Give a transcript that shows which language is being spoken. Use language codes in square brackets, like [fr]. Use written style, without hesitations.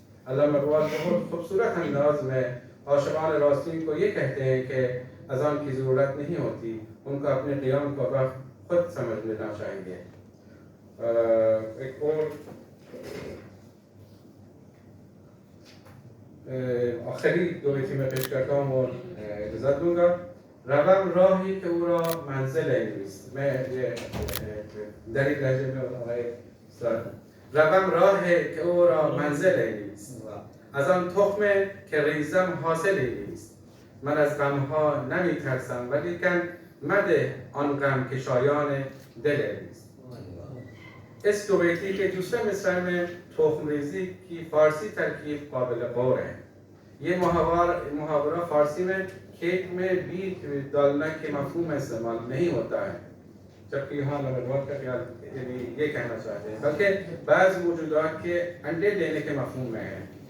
[ur] علامہ اقبال بہت خوبصورت انداز میں عاشقان راستین کو یہ کہتے ہیں کہ اذان کی ضرورت نہیں ہوتی, ان کا اپنے قیام کا وقت خود سمجھ لینا چاہیے. ایک اور آخری دو بیتی میں پیش کرتا ہوں اور اجازت دوں گا. [fa] روم راهی که او را منزل نیست. [ur] میں یہ دری لهجه میں [fa] آقای روم راهی که او را منزل نیست. از آن تخم که ریزم حاصلی نیست. من از غمها نمی ترسم ولیکن مده آن غم که شایان دل نیست. [ur] اس دو بیتی کے دوسرے مصرع میں تخم ریزی کی فارسی ترکیب قابل غور ہے. یہ محاورہ فارسی میں کھیت میں بیج ڈالنا کے مفہوم میں استعمال نہیں ہوتا ہے, جبکہ یہاں علامہ کا خیال یعنی یہ کہنا چاہتے ہیں بلکہ بعض موجودات کے انڈے دینے کے مفہوم میں ہے.